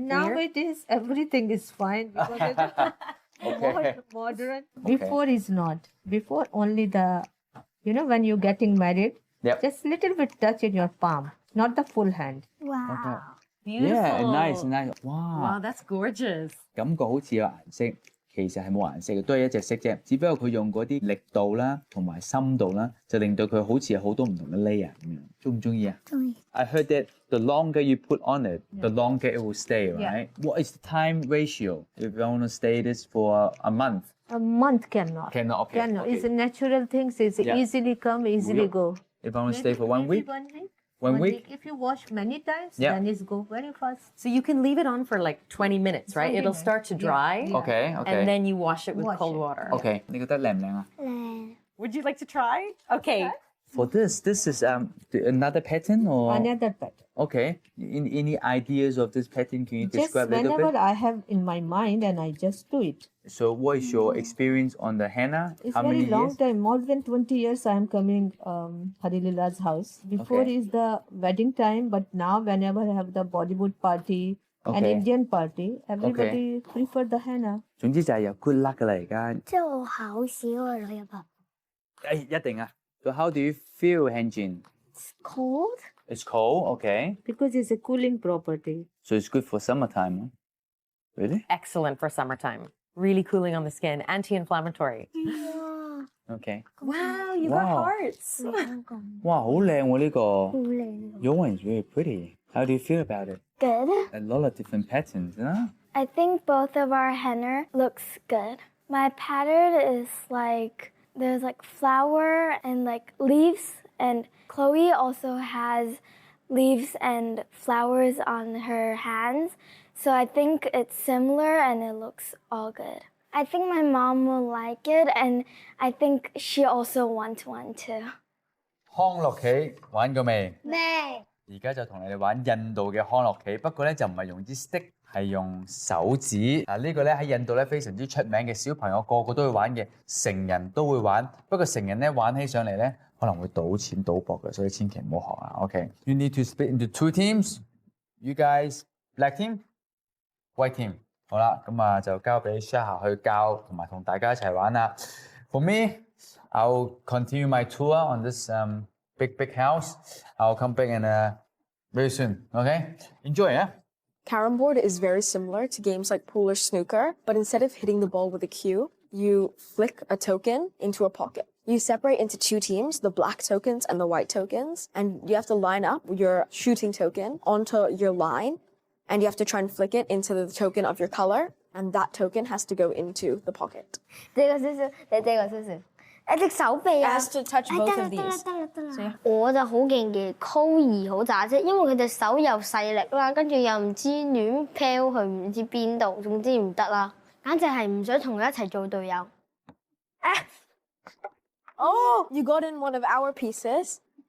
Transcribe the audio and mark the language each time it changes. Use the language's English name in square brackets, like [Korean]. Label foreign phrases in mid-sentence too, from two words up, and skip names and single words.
[English] Nowadays, everything is fine because it's Okay. more modern. Before is not. Before only when you're getting married, Yep. just little bit touch in your palm, not the full hand. Wow. Beautiful. Yeah, nice. Wow. Wow, that's gorgeous. [Cantonese] 感覺好似有顏色，其實係冇顏色嘅，都係一隻色啫。只不過佢用嗰啲力度啦，同埋深度啦，就令到佢好似有好多唔同嘅 layer 咁樣。中唔中意啊？中意。 [English] I heard that the longer you put on it, the longer it will stay, right? What is the time ratio if you want to stay this for a month? A month cannot. Cannot, okay. Cannot. Okay. It's a natural things. It's Yeah. easily come, easily go. If I want to stay for 1 week? 1 week. 1 week? If you wash many times, Yeah. then it's go very fast. So you can leave it on for like 20 minutes, right? 20 It'll start to minutes. dry. Yeah. Okay, okay. And then you wash it with Wash cold it. water. [Cantonese] Okay. 你覺得靚唔靚啊？靚。 [English] Would you like to try? Okay. For this is another pattern or? Another pattern. Okay. Any ideas of this pattern? Can you Just describe a little whenever bit? I have in my mind and I just do it. So what is your experience on the henna? It's How very many long years? time, more than 20 years I am coming Harilila's house. Before Okay. is the wedding time, but now whenever I have the Bollywood party and Okay. Indian party, everybody prefer the henna. [Cantonese] 總之就係有 [English] good luck [Cantonese] 㗎啦而家。即係我考試嗰個女入爸。一定啊。 [English] So how do you feel, Hanjin? It's cold. It's cold, okay. Because it's a cooling property. So it's good for summertime, huh? Really? Excellent for summertime. Really cooling on the skin, anti-inflammatory. Okay. Wow, you Wow. got hearts. [Cantonese] 香港哇，好靚喎呢個。好靚。 [English] Your one is really pretty. How do you feel about it? Good. A lot of different patterns, huh? I think both of our henna looks good. My pattern is like there's like flower and like leaves, and Chloe also has leaves and flowers on her hands. So I think it's similar and it looks all good. I think my mom will like it, and I think she also wants one too. [Cantonese] 康樂棋玩過未？未。而家就同你哋玩印度嘅康樂棋，不過咧就唔係用支 stick，係用手指。嗱呢個咧喺印度咧非常之出名嘅，小朋友個個都會玩嘅，成人都會玩。不過成人咧玩起上嚟咧可能會賭錢賭博嘅，所以千祈唔好學啊。 [English] OK， You need to split into 2 teams. You guys, black team, white team。 [Cantonese] 好啦，咁啊就交俾 Shah 去教同埋同大家一齊玩啦。 [English] For me, I'll continue my tour on this big house. I'll come back and very soon. Okay, enjoy, yeah. Carom board is very similar to games like pool or snooker, but instead of hitting the ball with a cue, you flick a token into a pocket. You separate into 2 teams, the black tokens and the white tokens, and you have to line up your shooting token onto your line, and you have to try and flick it into the token of your color, and that token has to go into the pocket. [Cantonese] 這個少少，你這個少少。 隻手臂 [English] It [Cantonese] 啊。 [English] has to touch 哎 both [Cantonese] 得 [English] of [Cantonese] 啦得啦 [English] these. [Cantonese] 得啦得啦所以。我就好勁嘅溝兒好渣啫，因為佢隻手又細力啦，跟住又唔知亂飄去唔知邊度，總之唔得啦，簡直係唔想同佢一齊做隊友。 [English] Oh, you got in one of our pieces.